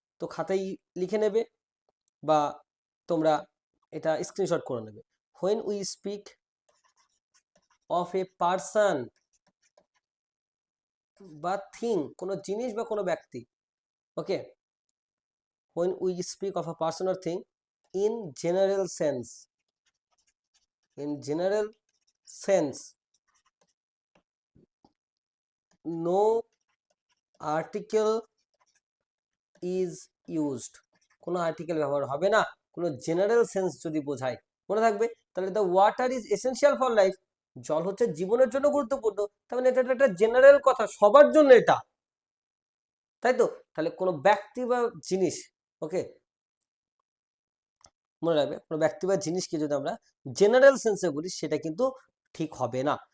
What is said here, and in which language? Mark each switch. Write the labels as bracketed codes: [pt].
[bn] তো খাতায় লিখে নেবে বা তোমরা এটা স্ক্রিনশট করে নেবে। [en] when we speak of a person [bn] বা থিং, কোনো জিনিস বা কোনো ব্যক্তি, ওকে? [en] when we speak of a person or thing in general sense, in general sense, no article is used, [bn] কোনো আর্টিকেল ব্যবহার হবে না কোনো জেনারেল সেন্স যদি বোঝায়। মনে থাকবে। তাহলে [en] the water is essential for life, [bn] জল হচ্ছে জীবনের জন্য গুরুত্বপূর্ণ। তার মানে এটা একটা জেনারেল কথা, সবার জন্য এটা, তাই তো? তাহলে কোনো ব্যক্তি বা জিনিস, ওকে, মনে রাখবে কোনো ব্যক্তি বা জিনিসকে যদি আমরা জেনারেল সেন্সে বলি সেটা কিন্তু ঠিক হবে না।